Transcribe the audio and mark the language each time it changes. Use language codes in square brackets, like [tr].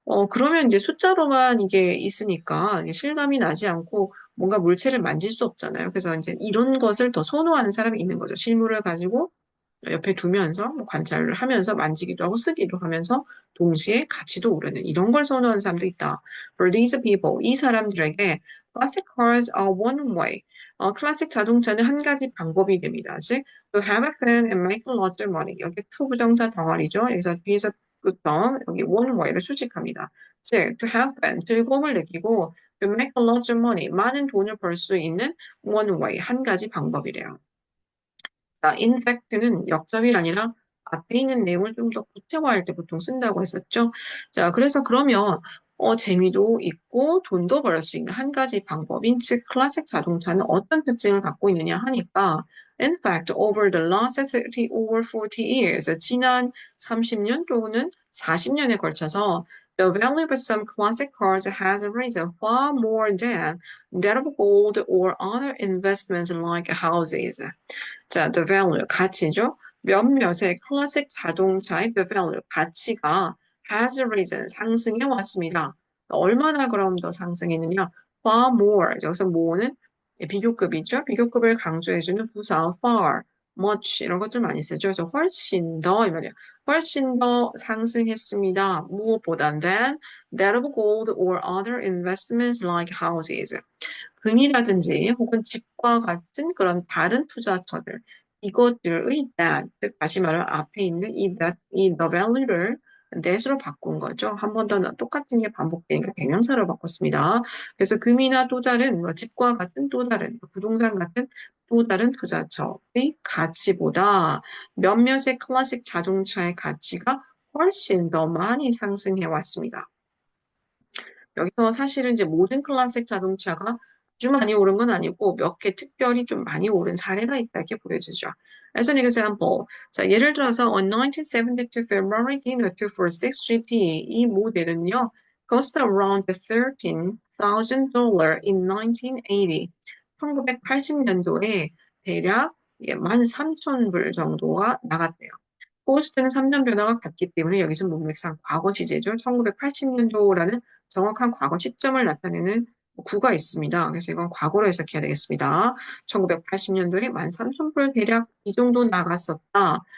[ko] 그러면 이제 숫자로만 이게 있으니까 이게 실감이 나지 않고 뭔가 물체를 만질 수 없잖아요. 그래서 이제 이런 것을 더 선호하는 사람이 있는 거죠. 실물을 가지고 옆에 두면서 뭐 관찰을 하면서 만지기도 하고 쓰기도 하면서 동시에 가치도 오르는 이런 걸 선호하는 사람도 있다. [en] For these people, [ko] 이 사람들에게 [en] classic cars are one way. [ko] 클래식 자동차는 한 가지 방법이 됩니다. [en] 즉, to have fun and make lots of money. [ko] 여기 to 부정사 덩어리죠. 여기서 뒤에서부터 여기 one way를 수식합니다. 즉, [en] to have fun, [ko] 즐거움을 느끼고 [en] to make lots of money, [ko] 많은 돈을 벌 수 있는 [en] one way, [ko] 한 가지 방법이래요. 자, in fact는 역접이 아니라 앞에 있는 내용을 좀 더 구체화할 때 보통 쓴다고 했었죠. 자, 그래서 그러면 재미도 있고 돈도 벌 수 있는 한 가지 방법인 즉 클래식 자동차는 어떤 특징을 갖고 있느냐 하니까 [en] in fact over the last 30 or 40 years [ko] 지난 30년 또는 40년에 걸쳐서 [en] the value of some classic cars has risen far more than that of gold or other investments like houses. [ko] 자, the value, 가치죠. 몇몇의 클래식 자동차의 the value, 가치가 [en] has risen, [ko] 상승해 왔습니다. 얼마나 그럼 더 상승했느냐? far more, 여기서 more는 비교급이죠. 비교급을 강조해주는 부사 far, much 이런 것들 많이 쓰죠. 그래서 훨씬 더, 이 말이에요. 훨씬 더 상승했습니다. 무엇보다 [en] than that of gold or other investments like houses. [ko] 금이라든지 혹은 집과 같은 그런 다른 투자처들 이것들의 that, 즉 다시 말하면 앞에 있는 이 the value를 that으로 바꾼 거죠. 한 번 더 똑같은 게 반복되니까 대명사로 바꿨습니다. 그래서 금이나 또 다른 집과 같은 또 다른 부동산 같은 또 다른 투자처의 가치보다 몇몇의 클래식 자동차의 가치가 훨씬 더 많이 상승해 왔습니다. 여기서 사실은 이제 모든 클래식 자동차가 아주 많이 오른 건 아니고 몇 개 특별히 좀 많이 오른 사례가 있다 이렇게 보여주죠. [en] As an example, [ko] 자, 예를 들어서 [en] on 1972 Ferrari D246 GT [ko] 이 모델은요, [en] cost around $13,000 in 1980. [ko] 1980년도에 대략 13,000불 정도가 나갔대요. 코스트는 3년 변화가 같기 때문에 여기서 문맥상 과거 시제죠. 1980년도라는 정확한 과거 시점을 나타내는 구가 있습니다. 그래서 이건 과거로 해석해야 되겠습니다. 1980년도에 13,000불 대략 이 정도 나갔었다.